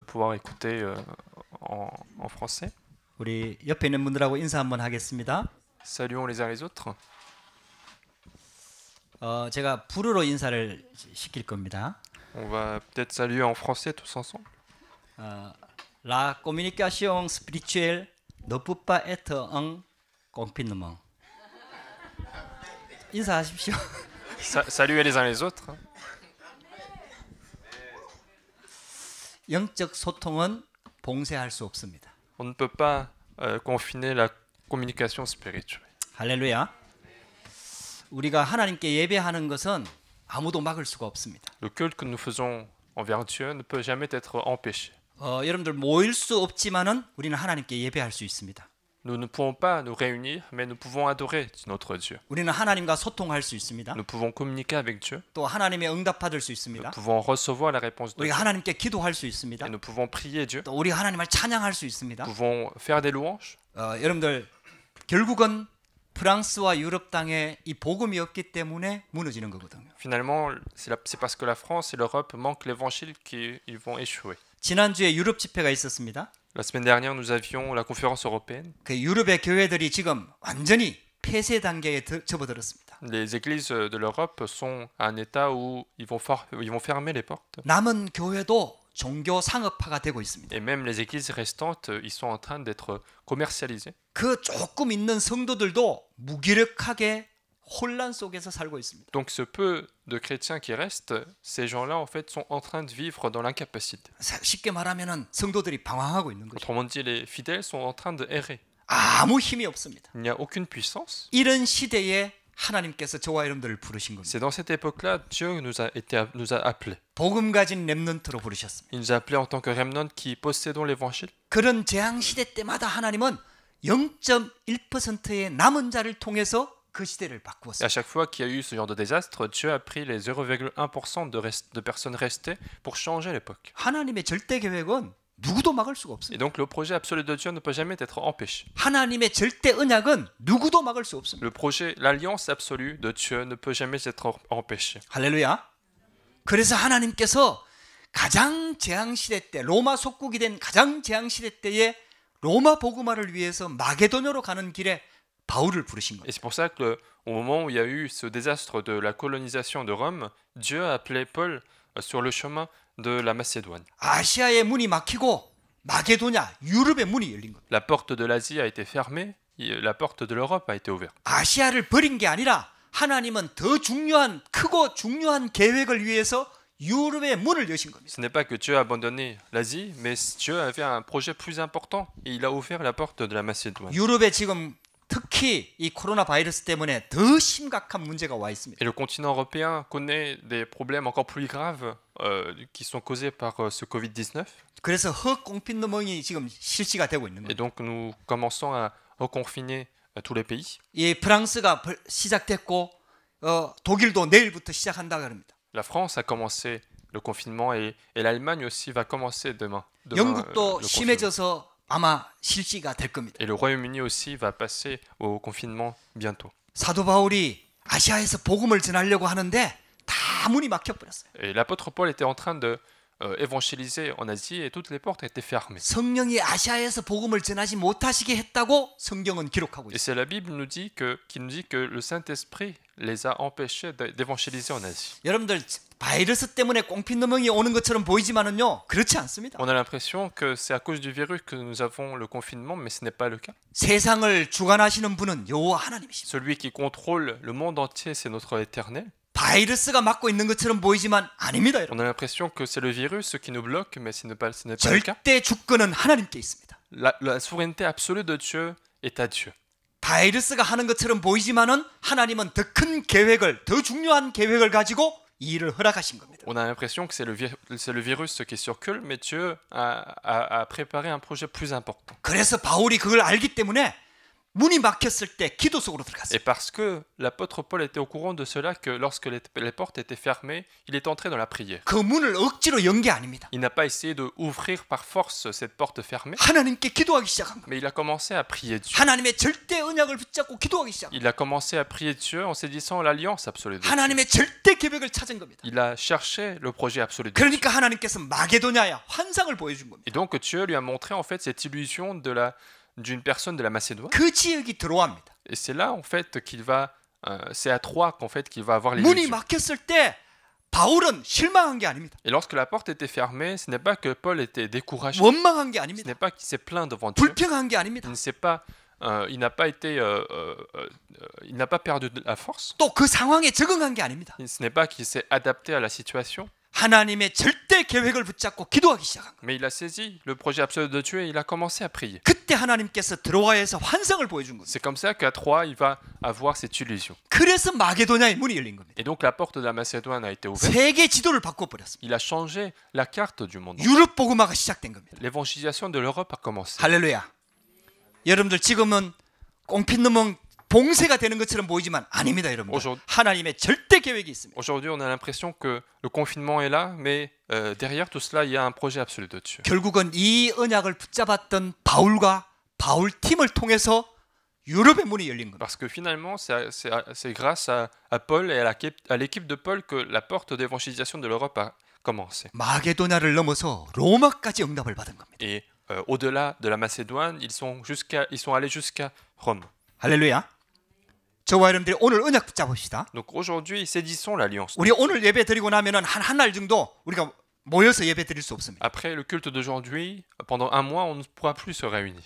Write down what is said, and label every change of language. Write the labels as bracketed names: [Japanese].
[French] pouvoir écouter en français. [Korean] 우리 옆에 있는 분들하고 인사 한번 하겠습니다. [French] Saluons les uns les autres. [Korean] 제가 불어로 인사를 시킬 겁니다. [French] On va peut-être saluer en français tous ensemble. La communication spirituelle ne peut pas être un confinement. [Korean] 인사하십시오. [French] Saluez les uns les autres. [Korean] 영적 소통은 봉쇄할 수 없습니다. [French] On ne peut pas confiner la communication spirituelle. [Korean] 할렐루야. 우리가 하나님께 예배하는 것은 아무도 막을 수가 없습니다. [French] Le culte que nous faisons envers Dieu ne peut jamais être empêché. [Korean] 여러분들 모일 수 없지만은 우리는 하나님께 예배할 수 있습니다. [French] Nous ne pouvons pas nous réunir, mais nous pouvons adorer notre Dieu. [Korean] 우리는 하나님과 소통할 수 있습니다. [French] Nous pouvons communiquer avec Dieu. [Korean] 또 하나님의 응답 받을 수 [French] Nous [Korean] 있습니다. [French] pouvons recevoir la réponse de [Korean] 우리가 [French] Dieu. [Korean] 하나님께 기도할 수 있습니다. [French] Et nous pouvons prier Dieu. [Korean] 또 우리가 하나님을 찬양할 수 있습니다. [French] Nous pouvons faire des louanges. [Korean] 여러분들 결국은 프랑스와 유럽 땅에 이 복음이 없기 때문에 무너지는 거거든요. [French] Finalement, c'est parce que la France et l'Europe manquent l'évangile qu'ils vont échouer. [Korean] 지난주에 유럽 집회가 있었습니다. [French] La semaine dernière, nous avions la conférence européenne. [Korean] 그 유럽의 교회들이 지금 완전히 폐쇄 단계에 접어들었습니다. [French] Les églises de l'Europe sont à un état où ils vont fermer les portes. [Korean] 남은 교회도 종교 상업화가 되고 있습니다. [French] Et même les églises restantes, ils sont en train d'être commercialisées. [Korean] 그 조금 있는 성도들도 무기력하게 혼란 속에서 살고 있습니다. [French] Donc ce peu de chrétiens qui restent, ces gens-là en fait sont en train de vivre dans l'incapacité. [Korean] 쉽게 말하면은 성도들이 방황하고 있는 거죠. [French] Autrement dit, les fidèles sont en train de errer. [Korean] 아무 힘이 없습니다. [French] Il n'y a aucune puissance. [Korean] 이런 시대에 하나님께서 저와 여러분들을 부르신 겁니다. [French] C'est dans cette époque-là, Dieu nous a appelés. [Korean] 복음 가진 렘넌트로 부르셨습니다. [French] Il nous a appelés en tant que remnant qui possédons l'évangile. [Korean] 그런 재앙 시대 때마다 하나님은 0.1%의 남은 자를 통해서 그 시대를 [French] Et à [Korean] 바꾸었습니다. [French] chaque fois qu'il y a eu ce genre de désastre, Dieu a pris les 0,1% de personnes restées pour changer l'époque. [Korean] 하나님의 절대 계획은 누구도 막을 수가 [French] Et [Korean] 없습니다. [French] donc le projet absolu de Dieu ne peut jamais être empêché. [Korean] 하나님의 절대 언약은 누구도 막을 수 없습니다. [French] Le projet, l'alliance absolue de Dieu ne peut jamais être empêché. [Korean] 할렐루야. 그래서 하나님께서 가장 재앙 시대 때 로마 속국이 된 가장 재앙 시대 때에 로마 복음화를 위해서 마게도냐로 가는 길에 바울을 부르신 거예요. [French] Et c'est pour ça que au moment où il y a eu ce désastre de la colonisation de Rome, Dieu a appelé Paul sur le chemin de la Macédoine. [Korean] 아시아의 문이 막히고 마게도냐 유럽의 문이 열린 거예요. [French] La porte de l'Asie a été fermée, la porte de l'Europe a été ouverte. [Korean] 아시아를 버린 게 아니라 하나님은 더 중요한 크고 중요한 계획을 위해서 유럽의 문을 여신 겁니다. [French] Ce n'est pas que Dieu a abandonné l'Asie, mais Dieu avait un projet plus important et il a ouvert la porte de la Macédoine. [Korean] 유럽에 지금 특히 이 코로나 바이러스 때문에 더 심각한 문제가 와 있습니다. [French] Et le continent européen connaît des problèmes encore plus graves qui sont causés par ce Covid-19. [Korean] 그래서 흑공핀너멍이 지금 실시가 되고 있는 [French] Et [Korean] 거예요. [French] donc nous commençons à reconfiner tous les pays. [Korean] 이 프랑스가 시작됐고 독일도 내일부터 시작한다 그럽니다. [French] La France a commencé le confinement et l'Allemagne aussi va commencer demain. [Korean] 영국도 [French] le confinement. [Korean] 심해져서 아마 실시가 될 겁니다. [French] Et le Royaume-Uni aussi va passer au confinement bientôt. [Korean] 사도 바울이 아시아에서 복음을 전하려고 하는데 다 문이 막혀버렸어요. [French] Et l'apôtre Paul était en train de évangéliser en Asie et toutes les portes étaient fermées. [Korean] 성령이 아시아에서 복음을 전하지 못하시게 했다고 성경은 기록하고 [French] Et [Korean] 있어요. [French] c'est la Bible qui nous dit que le Saint-Esprit les a empêchés d'évangéliser en Asie. [Korean] 여러분들 바이러스 때문에 꽁피너멍이 오는 것처럼 보이지만은요 그렇지 않습니다. [French] On a l'impression que c'est à cause du virus que nous avons le confinement, mais ce n'est pas le cas. [Korean] 세상을 주관하시는 분은 여호와 하나님이십니다. [French] Celui qui contrôle le monde entier, c'est notre Éternel. [Korean] 바이러스가 막고 있는 것처럼 보이지만 아닙니다. 여러분. [French] On a l'impression que c'est le virus qui nous bloque, mais ce n'est pas le cas. [Korean] 절대 주권은 하나님께 있습니다. [French] La souveraineté absolue de Dieu est à Dieu. [Korean] 바이러스가 하는 것처럼 보이지만은 하나님은 더 큰 계획을, 더 중요한 계획을 가지고 이 일을 허락하신 겁니다. [French] On a l'impression que c'est le virus qui circule, mais Dieu a préparé un projet plus important. [Korean] 그래서 바울이 그걸 알기 때문에 문이 막혔을 때 기도 속으로 [French] Et [Korean] 들어갔습니다. [French] parce que l'apôtre Paul était au courant de cela, que lorsque les portes étaient fermées, il est entré dans la prière. [Korean] 그 문을 억지로 연 게 아닙니다. [French] Il n'a pas essayé de ouvrir par force cette porte fermée, [Korean] 하나님께 기도하기 시작한 겁니다. [French] mais il a commencé à prier Dieu. [Korean] 하나님의 절대 언약을 붙잡고 기도하기 시작한 겁니다. [French] Il a commencé à prier Dieu en saisissant l'alliance absolue de Dieu. [Korean] 하나님의 절대 계획을 찾은 겁니다. [French] Il a cherché le projet absolu de Dieu. [Korean] 그러니까 하나님께서 마게도냐야 환상을 보여준 겁니다. [French] Et donc Dieu lui a montré en fait cette illusion d'une personne de la Macédoine. [Korean] 그 지역이 들어옵니다. [French] Et c'est là en fait qu'il va, c'est à Troie qu'en fait qu'il va avoir [Korean] 문이 [French] l'illusion. [Korean] 막혔을 때 바울은 실망한 게 아닙니다. [French] Et lorsque la porte était fermée, ce n'est pas que Paul était découragé, [Korean] 원망한 게 [French] ce [Korean] 아닙니다. [French] n'est pas qu'il s'est plaint devant Dieu, [Korean] 불평한 게 아닙니다. [French] il n'a pas été, il n'a pas perdu de la force. [Korean] 또 그 상황에 적응한 게 아닙니다. [French] Ce n'est pas qu'il s'est adapté à la situation, [Korean] 하나님의 절대 계획을 붙잡고 기도하기 시작한 거예요. [French] mais il a saisi le projet absolu de Dieu et il a commencé à prier. [Korean] 그때 하나님께서 드로아에서 환상을 보여준 겁니다. [French] C'est comme ça qu'à Troie, il va avoir cette illusion. [Korean] 그래서 마게도냐의 문이 열린 겁니다. [French] Et donc la porte de la Macédoine a été ouverte. [Korean] 세계 지도를 바꿔버렸습니다. [French] Il a changé la carte du monde. [Korean] 유럽 복음화가 시작된 겁니다. [French] L'évangélisation de l'Europe a commencé. [Korean] 할렐루야. 여러분들 지금은 꽁핏놈은 봉쇄가 되는 것처럼 보이지만 아닙니다, 여러분. 하나님의 절대 계획이 있습니다. [French] Aujourd'hui, on a l'impression que le confinement est là, mais derrière tout cela, il y a un projet absolu de Dieu. [Korean] 결국은 이 언약을 붙잡았던 바울과 바울 팀을 통해서 유럽의 문이 열린 겁니다. [French] Parce que finalement, c'est grâce à Paul et à l'équipe de Paul que la porte d'évangélisation de l'Europe a commencé. [Korean] 마게도냐를 넘어서 로마까지 응답을 받은 겁니다. [French] Et au-delà de la Macédoine, ils sont allés jusqu'à Rome. [Korean] 할렐루야. 저와 여러분들이 오늘 언약 붙잡읍시다. [French] Donc aujourd'hui, saisissons l'alliance. [Korean] 우리 오늘 예배 드리고 나면은 한 날 정도 우리가 모여서 예배 드릴 수 없습니다. [French] Après le culte d'aujourd'hui, pendant un mois, on ne pourra plus se réunir.